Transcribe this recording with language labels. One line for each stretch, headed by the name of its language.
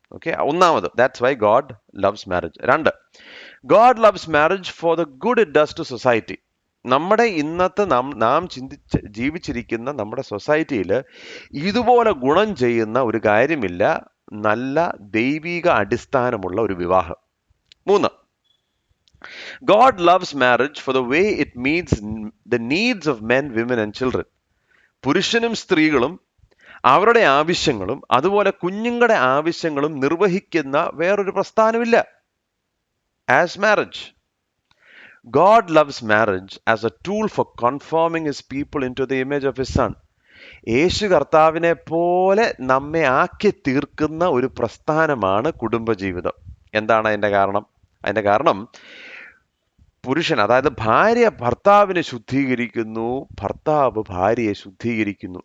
English: okay,
Malayalam: ഒന്നാമത്,
English: That's why God loves marriage.
Malayalam: രണ്ട്,
English: God loves marriage for the good it does to society.
Malayalam: നമ്മുടെ ഇന്നത്തെ നാം ജീവിച്ചിരിക്കുന്ന നമ്മുടെ സൊസൈറ്റിയിൽ ഇതുപോലെ ഗുണം ചെയ്യുന്ന ഒരു കാര്യമില്ല, നല്ല ദൈവിക അടിസ്ഥാനമുള്ള ഒരു വിവാഹം. മൂന്ന്,
English: God loves marriage for the way it meets the needs of men, women and children.
Malayalam: പുരുഷനും സ്ത്രീകളും അവരുടെ ആവശ്യങ്ങളും അതുപോലെ കുഞ്ഞുങ്ങളുടെ ആവശ്യങ്ങളും നിർവഹിക്കുന്ന വേറൊരു പ്രസ്ഥാനമില്ല
English: as marriage. God loves marriage as a tool for conforming his people into the image of his son.
Malayalam: യേശു കർത്താവിനെ പോലെ നമ്മെ ആക്കി തീർക്കുന്ന ഒരു പ്രസ്ഥാനമാണ് കുടുംബജീവിതം. എന്താണ് അതിൻ്റെ കാരണം? അതിൻ്റെ കാരണം, പുരുഷൻ, അതായത് ഭാര്യ ഭർത്താവിനെ ശുദ്ധീകരിക്കുന്നു, ഭർത്താവ് ഭാര്യയെ ശുദ്ധീകരിക്കുന്നു.